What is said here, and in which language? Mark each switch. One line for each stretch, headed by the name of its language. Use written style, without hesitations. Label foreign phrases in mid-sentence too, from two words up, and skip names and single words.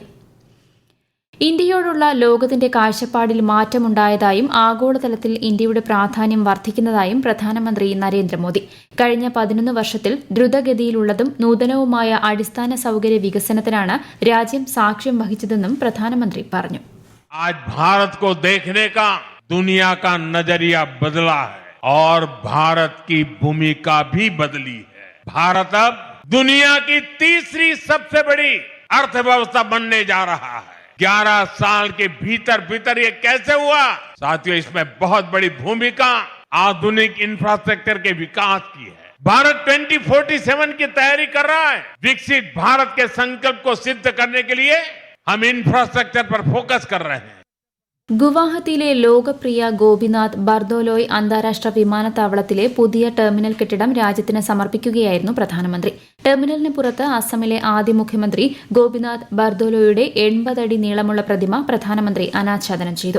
Malayalam: ഇന്ത്യയോടുള്ള ലോകത്തിന്റെ കാഴ്ചപ്പാടിൽ മാറ്റമുണ്ടായതായും ആഗോളതലത്തിൽ ഇന്ത്യയുടെ പ്രാധാന്യം വർദ്ധിക്കുന്നതായും പ്രധാനമന്ത്രി നരേന്ദ്രമോദി കഴിഞ്ഞ 11 വർഷത്തിൽ ദ്രുതഗതിയിലുള്ളതും നൂതനവുമായ അടിസ്ഥാന സൌകര്യ വികസനത്തിനാണ് രാജ്യം സാക്ഷ്യം വഹിച്ചതെന്നും പ്രധാനമന്ത്രി പറഞ്ഞു.
Hindi: दुनिया का नजरिया बदला है और भारत की भूमिका भी बदली है. भारत अब दुनिया की तीसरी सबसे बड़ी अर्थव्यवस्था बनने जा रहा है. 11 साल के भीतर ये कैसे हुआ? साथियों, इसमें बहुत बड़ी भूमिका आधुनिक इंफ्रास्ट्रक्चर के विकास की है. भारत 2047 की तैयारी कर रहा है. विकसित भारत के संकल्प को सिद्ध करने के लिए हम इंफ्रास्ट्रक्चर पर फोकस कर रहे हैं.
Malayalam: ഗുവാഹത്തിയിലെ ലോകപ്രിയ ഗോപിനാഥ് ബർദോലോയ് അന്താരാഷ്ട്ര വിമാനത്താവളത്തിലെ പുതിയ ടെർമിനൽ കെട്ടിടം രാജ്യത്തിന് സമർപ്പിക്കുകയായിരുന്നു പ്രധാനമന്ത്രി. ടെർമിനലിന് പുറത്ത് അസമിലെ ആദ്യ മുഖ്യമന്ത്രി ഗോപിനാഥ് ബർദോലോയുടെ 80 അടി നീളമുള്ള പ്രതിമ പ്രധാനമന്ത്രി അനാച്ഛാദനം ചെയ്തു.